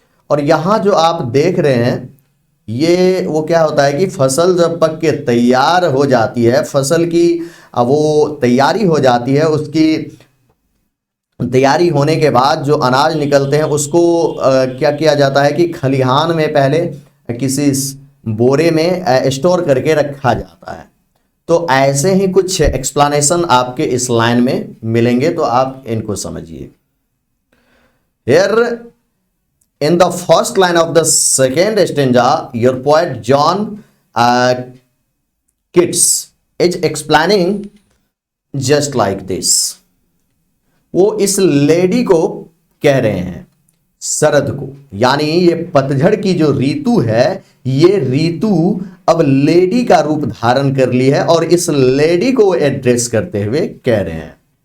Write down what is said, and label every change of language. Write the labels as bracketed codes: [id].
[hi] और यहाँ जो आप देख रहे हैं ये वो क्या होता है कि फसल जब पक के तैयार हो जाती है, फसल की वो तैयारी हो जाती है, उसकी तैयारी होने के बाद जो अनाज निकलते हैं उसको क्या किया जाता है कि खलिहान में पहले किसी बोरे में स्टोर करके रखा जाता है. तो ऐसे ही कुछ एक्सप्लेनेशन आपके इस लाइन में मिलेंगे, तो आप इनको समझिए. [en] Here in the first line of the second stanza, your poet John Keats is explaining just like this. [hi] वो इस लेडी को कह रहे हैं, शरद को, यानी ये पतझड़ की जो ऋतु है, ये ऋतु अब लेडी का रूप धारण कर ली है और इस लेडी को एड्रेस करते हुए कह रहे हैं